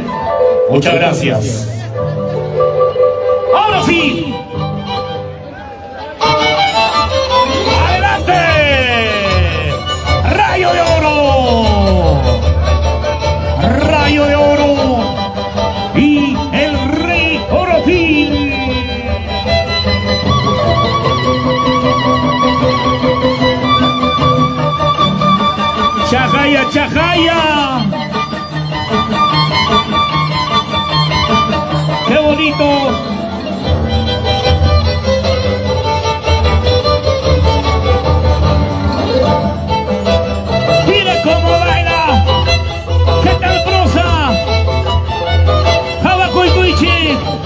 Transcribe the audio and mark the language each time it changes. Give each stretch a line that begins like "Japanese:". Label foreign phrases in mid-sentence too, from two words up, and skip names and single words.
Spanish: Muchas gracias. Ahora sí. ¡Adelante! ¡Rayo de oro! ¡Rayo de oro! Y el rey Orofil. ¡Chajaya, chajaya! ¡Qué bonito! ¡Mira cómo baila! ¿Qué tal prosa? ¡Jabacuicuichi!